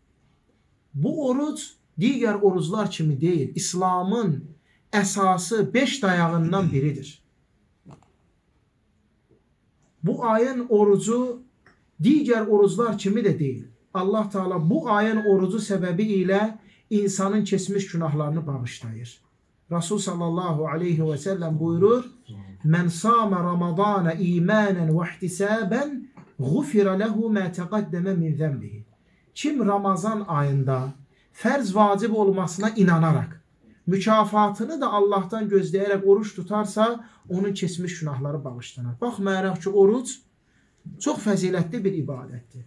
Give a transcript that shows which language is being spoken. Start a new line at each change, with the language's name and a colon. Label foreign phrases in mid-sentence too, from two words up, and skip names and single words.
Azerbaijani: Bu oruç digər oruclar kimi deyil, İslamın əsası 5 dayağından biridir. Bu ayın orucu digər oruclar kimi də deyil. Allah Teala bu ayın orucu səbəbi ilə insanın keçmiş günahlarını bağışlayır.
Arabic: رسول صلى الله عليه وسلم buyurur: "من صام رمضان إيمانا واحتسابا غفر له ما تقدم من ذنبه."
Azerbaijani: Kim Ramazan ayında fərz vacib olmasına inanarak, mükafatını da Allah'tan gözləyərək oruç tutarsa, onun keçmiş günahları bağışlanır. Baxmayaraq ki, oruç çox fəzilətli bir ibadətdir.